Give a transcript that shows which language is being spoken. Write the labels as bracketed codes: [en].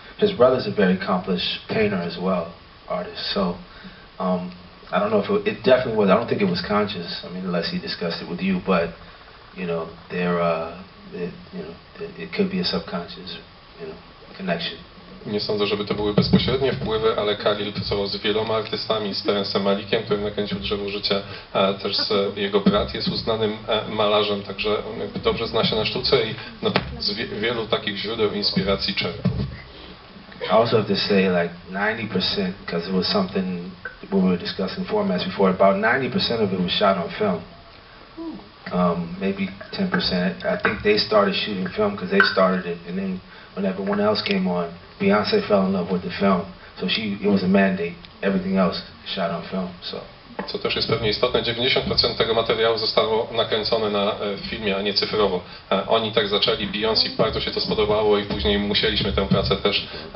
[en] His brother's a very accomplished painter as well, artist. So I don't know if it definitely was. I don't think it was conscious. I mean, unless he discussed it with you, but you know, it could be a subconscious, connection. [pl] Nie sądzę, żeby to były bezpośrednie wpływy, ale Khalil pracował z wieloma artystami, z Terrence'em Malikiem, który nakręcił Drzewo Życia, też jego brat jest uznanym malarzem, także on jakby dobrze zna się na sztuce i z wielu takich źródeł inspiracji czerpał. [en] I also have to say, like 90%, because it was something we were discussing formats before. About 90% of it was shot on film. Maybe 10%. I think they started shooting film because they started it, and then when everyone else came on, Beyoncé fell in love with the film, so it was a mandate. Everything else shot on film. So. [pl] Co też jest pewnie istotne, 90% tego materiału zostało nakręcone na filmie, a nie cyfrowo. Oni tak zaczęli, Beyoncé bardzo się to spodobało i później musieliśmy tę pracę też